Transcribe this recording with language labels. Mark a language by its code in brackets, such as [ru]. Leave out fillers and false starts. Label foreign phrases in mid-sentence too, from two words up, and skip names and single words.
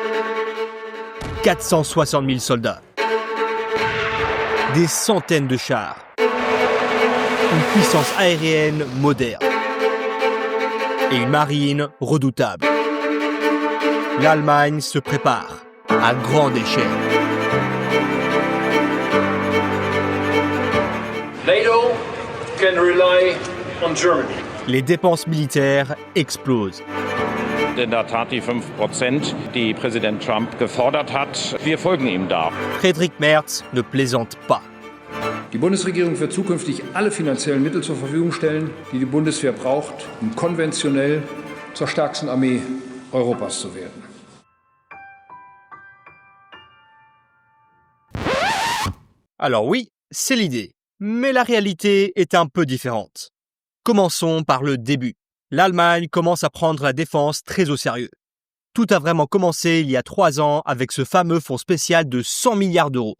[fr] 460 000 soldats. Des centaines de chars. Une puissance aérienne moderne. Et une marine redoutable. L'Allemagne se prépare à grande échelle. [en] NATO can rely on Germany. [fr] Les dépenses militaires explosent. [de] In der Tat die 5%, die Präsident Trump gefordert hat. Wir folgen ihm da. [fr] Friedrich Merz ne plaisante pas. [de] Die Bundesregierung wird zukünftig alle finanziellen Mittel zur Verfügung stellen, die die Bundeswehr braucht, um konventionell zur stärksten Armee Europas zu werden. [fr] Alors oui, c'est l'idée, mais la réalité est un peu différente. Commençons par le début. L'Allemagne commence à prendre la défense très au sérieux. Tout a vraiment commencé il y a 3 ans avec ce fameux fonds spécial de 100 milliards d'euros.